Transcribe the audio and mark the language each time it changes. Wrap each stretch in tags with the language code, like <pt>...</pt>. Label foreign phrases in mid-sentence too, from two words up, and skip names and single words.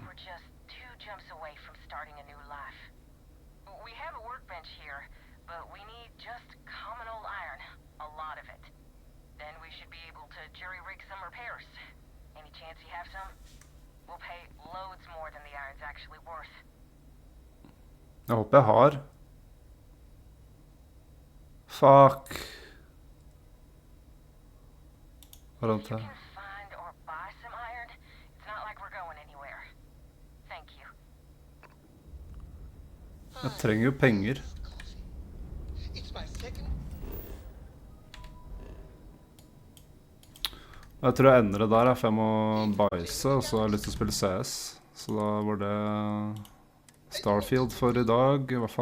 <en>We're just 2 jumps away from starting a new life. We have a workbench here, but we need just common old iron, a lot of it. Then we should be able to jury-rig some repairs. Any chance you have some? We'll pay loads more than the iron's actually worth.</en> <no>Jeg håper jeg har. Fuck. Hva er</no> <en>If</en> <no>det</no> <en>you</en> <no>her?</no> <en>can find or buy some iron, it's not like we're going anywhere. Thank you.</en> <no>Jeg trenger jo penger.</no> <en>It's my second.</en> <no>Jeg tror jeg ender det der, for jeg må bæsje, og så har jeg lyst til å spille CS. Så da var det Starfield for i dag, i hvert fall.</no>